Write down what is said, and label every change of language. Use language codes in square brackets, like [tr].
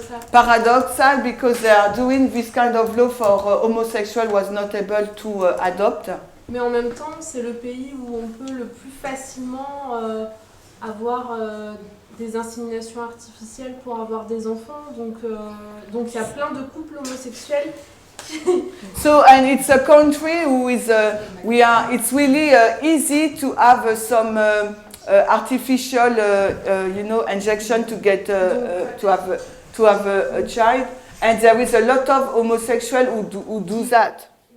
[en] Paradoxal because they are doing this kind of law for homosexual was not able to adopt. [fr] Mais en même temps, c'est le pays où on peut le plus facilement avoir des inséminations artificielles pour avoir des enfants. Donc il y a plein de couples homosexuels. [en] So, and it's a country who is, it's really easy to have some artificial, injection to get to have a child, and there is a lot of homosexuals who do that.